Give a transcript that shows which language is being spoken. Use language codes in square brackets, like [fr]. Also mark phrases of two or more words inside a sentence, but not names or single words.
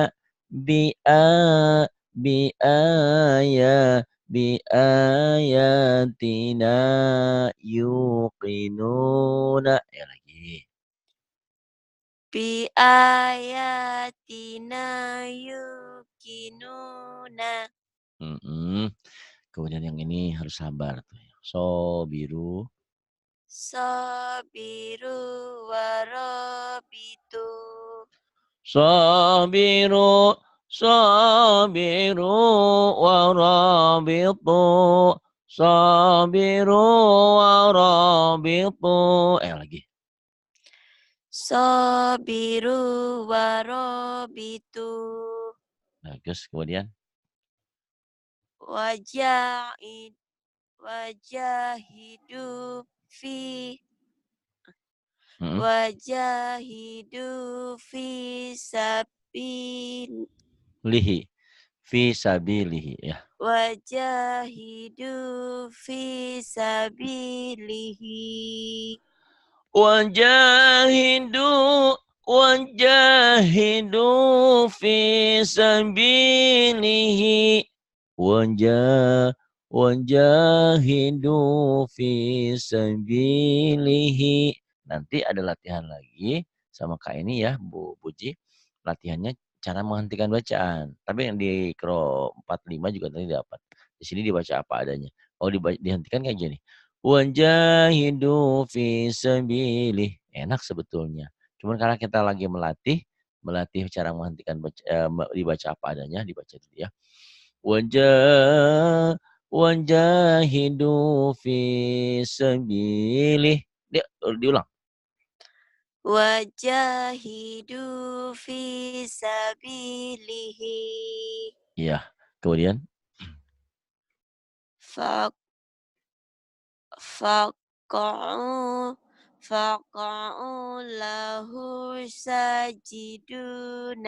[ar] بِ، بآياتنا يوقنون. [id] Ya lagi. [ar] بآياتنا يوقنون. Mm-mm. [id] Kemudian yang ini harus sabar. So biru. [ar] صابروا ورابطوا. صابروا، صابروا، ورابطوا. صابروا، ورابطوا. Lagi. صابروا ورابطوا. [id] Bagus. Kemudian. [ar] وجاهد وجاهدوا في Mm-mm. وجاهدوا في سبيل لِهِ. في سبيله. Ya. وجاهدوا في سبيله وجاهدوا، وجاهدوا في سبيله. وجاهدوا في سبيله. [id] Nanti ada latihan lagi sama Kak ini ya, Bu Puji. Latihannya cara menghentikan bacaan. Tapi yang di Kro 45 juga tadi dapat. Di sini dibaca apa adanya. Oh, dihentikan kayak gini. [ar] وجاهدوا في سبيله. [id] Enak sebetulnya. Cuman karena kita lagi melatih cara menghentikan dibaca apa adanya, dibaca dulu ya. [ar] وجاهدوا في سبيله. [id] Diulang. [ar] وجاهدوا في سبيله [id] Iya. Kemudian [ar] فق فقعوا فقعوا له ساجدون